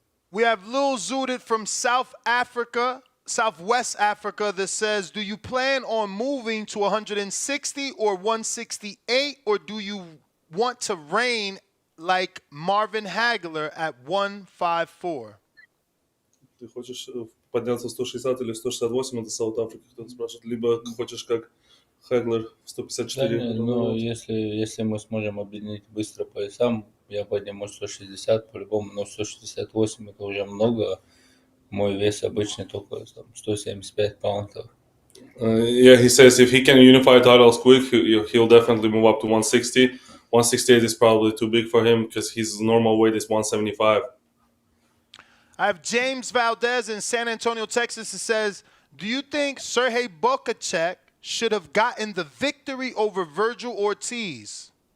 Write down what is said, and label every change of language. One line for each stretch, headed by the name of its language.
English: We have Lil Zudit from South Africa, Southwest Africa, that says, do you plan on moving to 160 or 168, or do you want to reign like Marvin Hagler at 154?
Russian: Ты хочешь подняться в 160 или 168, это Саут Африка, кто-то спрашивает. Либо хочешь как Хеглер в Да, 154. не, ну, если мы сможем объединить быстро поясам, я подниму 160 по-любому, но 168 это уже много. Мой вес обычный только там, 175 паунтов.
English: Yeah, he says if he can unify titles quick, he'll definitely move up to 160. 168 is probably too big for him because his normal weight is 175. I have James Valdez in San Antonio, Texas, that says, do you think Sergey Bokachek should have gotten the victory over Virgil Ortiz?